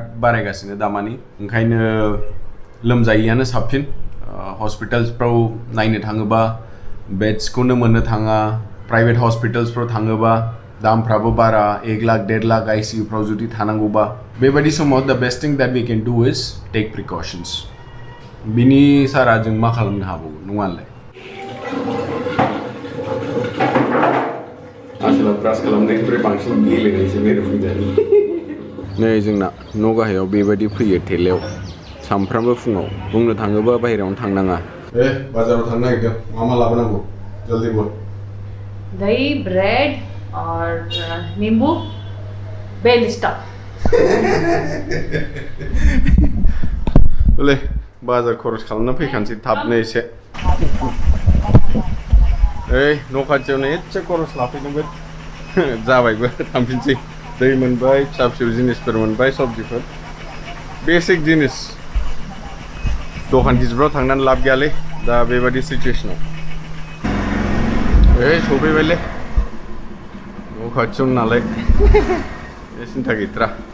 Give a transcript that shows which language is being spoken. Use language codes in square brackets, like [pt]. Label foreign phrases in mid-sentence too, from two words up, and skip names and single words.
[brx] बारायगासिनो दामानि ओंखायनो लोमजायैयानो साबसिन हस्पिटाल्सफ्राव नायनो थाङोबा बेड्सखौनो मोननो थाङा प्राइभेट हस्पिटाल्सफ्राव थाङोबा दामफ्राबो बारा 1 लाख 1.5 लाख आईसीयूफ्राव जुदि थानांगौबा बेबायदि समाव [en] the best thing that we can do is take precautions [brx] बिनि सारा जों मा खालामनो हाबावो नङालाय आसोलाव ब्रास खालामनायनिफ्राय बांसिन गेलेनायसो मेरो फैजानि नै जोंना न' गाहायाव बेबायदि फैयो थेलायाव सामफ्रामबो फुङाव बुंनो थाङोबा बाहेरायावनो थांनाङा बाजाराव थांनो नागिरदों मा लाबोनांगौ [hi] जल्दी बोल दही ब्रेड और नींबू बेलिस्टा [brx] बोले बाजार खरस खालामना फैखानोसै थाबनो एसे न' खाथियावनो एसे खरस लाफैदोंबो जाबायबो थांफिनसै दै मोनबाय फिसा फिसौ जिनिसफोर मोनबाय सबजिफोर बेसिक जिनिस दखान गिदिरफ्राव थांनानै लाब गैयालै दा बेबायदि सिचुएसनाव सफैबायलै न' खाथियावनो नालाय सिन्था गैथ्रा